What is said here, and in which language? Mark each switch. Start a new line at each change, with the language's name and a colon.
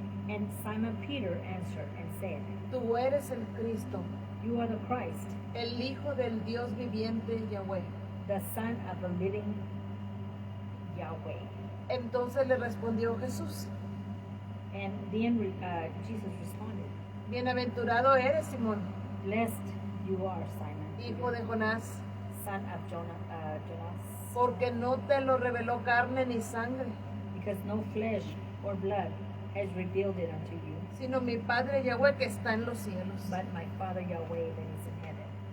English: And Simon Peter answered and said,
Spanish: tú eres el Cristo,
English: "You are the Christ,
Spanish: el Hijo del Dios viviente Yahweh.
English: the Son of the living Yahweh."
Spanish: Entonces le respondió Jesús,
English: And then Jesus responded,
Spanish: bienaventurado eres Simón,
English: "Blessed you are, Simon,
Spanish: hijo de Jonás,
English: son of Jonas,
Spanish: porque no te lo reveló carne ni sangre,
English: because no flesh or blood has revealed it unto you,
Spanish: sino mi Padre Yahweh que está en los cielos.
English: but my Father Yahweh that is in heaven."